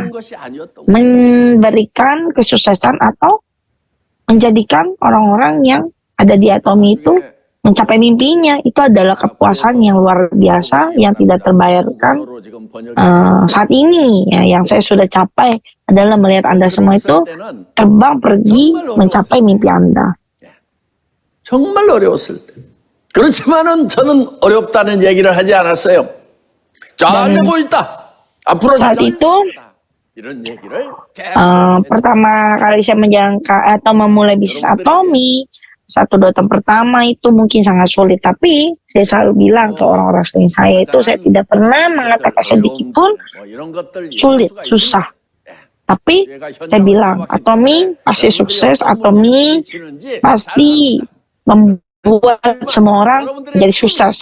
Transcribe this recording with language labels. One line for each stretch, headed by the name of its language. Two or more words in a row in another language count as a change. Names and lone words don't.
Indonesian: Memberikan kesuksesan atau menjadikan orang-orang yang ada di Atomi itu mencapai mimpinya. Itu adalah kepuasan yang luar biasa yang tidak terbayarkan saat ini. Yang saya sudah capai adalah melihat Anda semua itu terbang pergi mencapai mimpi Anda.
Korean: 정말 어려웠을 때. 그렇지만은 저는 어렵다는 얘기를 하지 않았어요. 잘 되고 있다. 앞으로
Indonesian: saat itu
Korean: 이런 얘기를
Indonesian: pertama kali saya menjalankan atau memulai bisnis Atomi, 1-2 tahun pertama itu mungkin sangat sulit, tapi saya selalu bilang ke orang-orang selain saya itu, saya tidak pernah mengatakan sedikit pun sulit, susah. Tapi saya bilang, Atomi pasti sukses, Atomi pasti membuat semua orang menjadi sukses.